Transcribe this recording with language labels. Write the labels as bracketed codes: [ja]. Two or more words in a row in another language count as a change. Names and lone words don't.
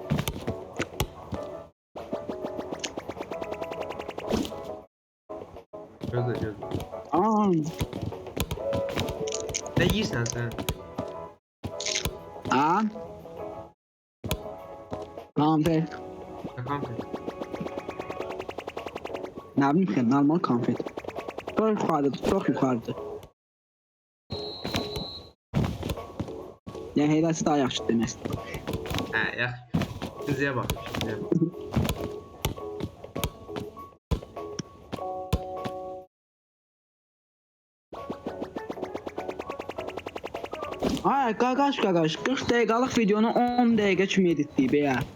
[az] Gözlə gözlə. Aa, Ne yiyirsən sən? ha. Konfet. Konfet. [tr] Ne bileyim ki normal konfet. Çok yukarıdır, çok yukarıdır. [az] Ya heyrəsi daha yaxşı demək. Hə, yaxşı. İkinciyə bax. İkinciyə bax. Ay qaqaş 40 dəqiqəlik videonu 10 dəqiqə kimi editləyib ya.